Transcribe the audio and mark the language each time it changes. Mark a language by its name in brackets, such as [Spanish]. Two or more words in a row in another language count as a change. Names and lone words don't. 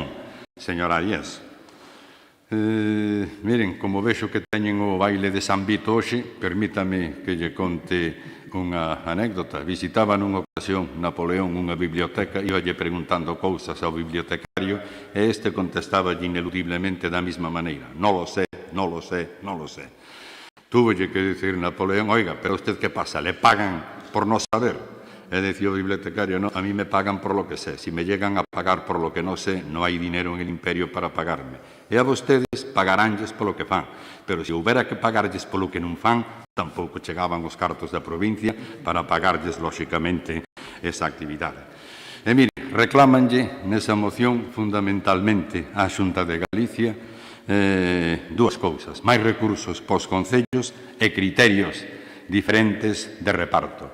[Galician] Señor Arias, miren, como vexo que teñen o baile de San Vito hoxe, permítame que lle conte unha anécdota. Visitaba nunha ocasión Napoleón unha biblioteca, iballe preguntando cousas ao bibliotecario e este contestaba ineludiblemente da mesma maneira. [Spanish] Non lo sé, non lo sé, non lo sé. [Galician] Túvolle que dicir Napoleón, [Spanish] oiga, pero usted que pasa, le pagan por non saber? [Galician] E decía o bibliotecario, [Spanish] no, a mí me pagan por lo que sé. Si me llegan a pagar por lo que non sé, non hai dinero en el imperio para pagarme. [Galician] E a vostedes pagaránlles polo que fan. Pero se houbera que pagarlles polo que non fan, tampouco chegaban os cartos da provincia para pagarlles, lóxicamente, esa actividade. E mire, reclámanlle nesa moción fundamentalmente á Xunta de Galicia dúas cousas, máis recursos pos concellos e criterios diferentes de reparto.